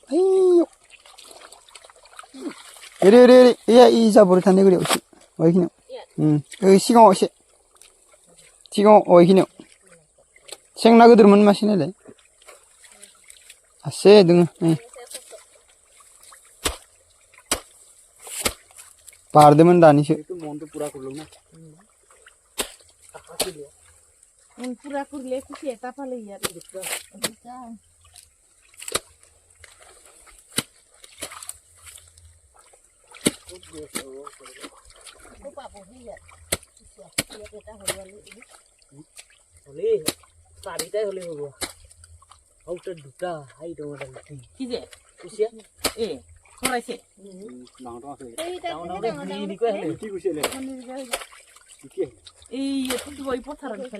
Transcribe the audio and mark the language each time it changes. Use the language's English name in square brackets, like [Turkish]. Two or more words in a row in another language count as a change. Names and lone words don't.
[Bodo] ओरै ओरै ओरै इ जाबोर थानाय गुरियाव एसे ओइखिनियाव ओइ सिगाङाव एसे सिगाङाव ओइखिनियाव सेंना गोदोरमोन मासे नायलाय आसे दोङो नै बारदोंमोन दानिसो [Assamese] পুৰা কৰিলে কুচিয়া এটা পালে ইয়াত চাৰিটাই হলে হ'ব আৰু তাৰ দুটা হাই ডাঙৰ কি যে কুচিয়া এ চৰাইছে এই পথাৰত ইফালে